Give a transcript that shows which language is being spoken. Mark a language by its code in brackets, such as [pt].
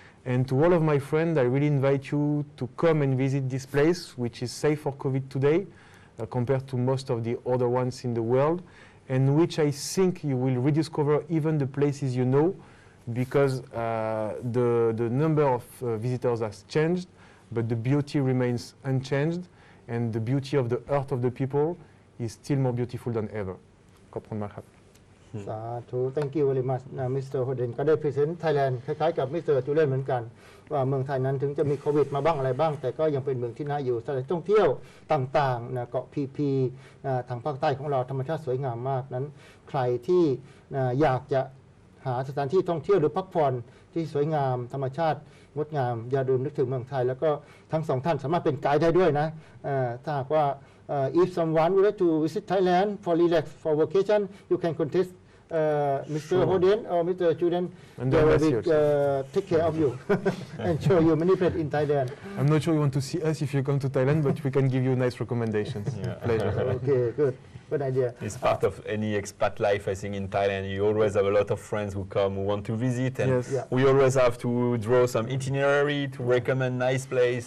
[en] And to all of my friends, I really invite you to come and visit this place, which is safe for COVID today, compared to most of the other ones in the world, and which I think you will rediscover even the places you know, because the number of visitors has changed, but the beauty remains unchanged, and the beauty of the earth of the people is still more beautiful than ever. [th] ขอบคุณมากครับ สาธุ [en] thank you very much [th] นะมิสเตอร์โฮเดนก็ได้พรีเซนต์ไทยแลนด์คล้ายๆกับมิสเตอร์จูเลียนเหมือนกันว่าเมืองไทยนั้นถึงจะมีโควิดมาบ้างอะไรบ้างแต่ก็ยังเป็นเมืองที่น่าอยู่สถานท่องเที่ยวต่างๆนะเกาะพีพี ทางภาคใต้ของเราธรรมชาติสวยงามมากนั้นใครที่อยากจะหาสถานที่ท่องเที่ยวหรือพักผ่อนที่สวยงามธรรมชาติงดงามอย่าลืมนึกถึงเมืองไทยแล้วก็ทั้งสองท่านสามารถเป็นไกด์ได้ด้วยนะถ้าหากว่า [en] if someone would like to visit Thailand for relax for vacation you can contact Mr. Holden or Mr. Julien they will take care of you and show you many places in Thailand. I'm not sure you want to see us if you come to Thailand, but we can give you nice recommendations. Pleasure. Okay, good idea. It's part of any expat life, I think, in Thailand. You always have a lot of friends who come, who want to visit, and we always have to draw some itinerary to recommend nice place.